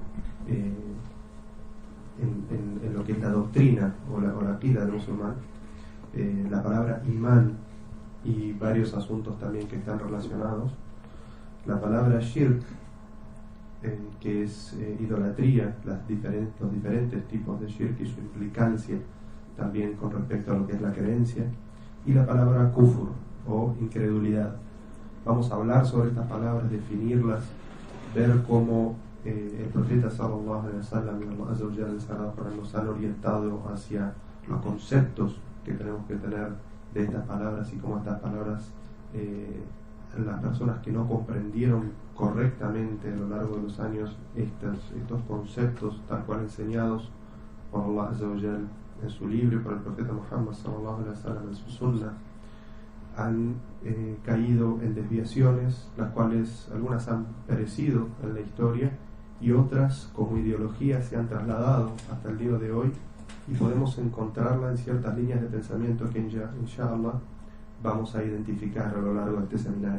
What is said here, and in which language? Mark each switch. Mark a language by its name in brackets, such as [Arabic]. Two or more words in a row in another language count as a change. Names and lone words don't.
[Spanish] en lo que es la doctrina o la aqida del musulmán, la palabra imán y varios asuntos también que están relacionados, la palabra shirk, que es idolatría, los diferentes tipos de shirk y su implicancia también con respecto a lo que es la creencia, y la palabra kufur o incredulidad. Vamos a hablar sobre estas palabras, definirlas, ver cómo el profeta [Arabic] صلى الله عليه وسلم [Spanish] y Allah [Arabic] عز وجل, [Spanish] el Sagrado Corán, nos han orientado hacia los conceptos que tenemos que tener de estas palabras y cómo estas palabras las personas que no comprendieron correctamente a lo largo de los años estos conceptos tal cual enseñados por Allah [Arabic] عز وجل [Spanish] en su libro y por el profeta Muhammad [Arabic] صلى الله عليه وسلم [Spanish] en su sunnah, han caído en desviaciones, las cuales algunas han perecido en la historia y otras como ideología se han trasladado hasta el día de hoy, y podemos encontrarla en ciertas líneas de pensamiento que inshallah vamos a identificar a lo largo de este seminario.